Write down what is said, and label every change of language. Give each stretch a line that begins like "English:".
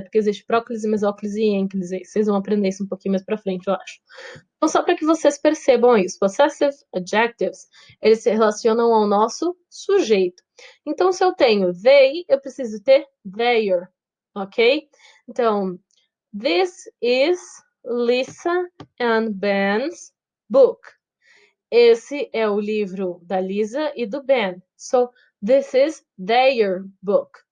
Portuguese: Porque existe próclise, mesóclise e ênclise. Vocês vão aprender isso um pouquinho mais pra frente, eu acho. Então, só para que vocês percebam isso, possessive adjectives, eles se relacionam ao nosso sujeito. Então, se eu tenho they, eu preciso ter their, ok?
English: Então, this is Lisa and Ben's book.
Portuguese: Esse é o livro da Lisa e do Ben.
English: So, this is their book.